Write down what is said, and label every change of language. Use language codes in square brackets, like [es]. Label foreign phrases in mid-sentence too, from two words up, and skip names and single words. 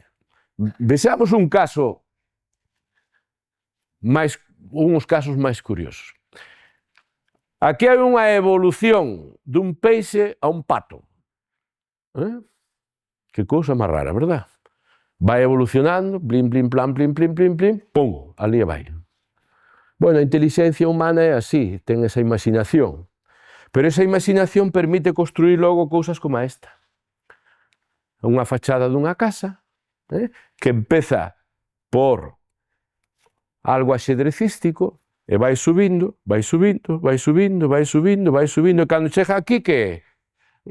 [gl] Vexamos un caso uns casos máis curiosos. Aquí hai unha evolución dun peixe a un pato. Que cousa máis rara, verdad? Vai evolucionando, blim, blim, plam, blim, blim, blim, blim, pum, ali vai. Bueno, a inteligencia humana é así, ten esa imaginación. Pero esa imaginación permite construir logo cousas como esta. Unha fachada dunha casa, que empeza por algo axedrecístico, e vai subindo, vai subindo, vai subindo, vai subindo, vai subindo, e cando chega aquí, que é?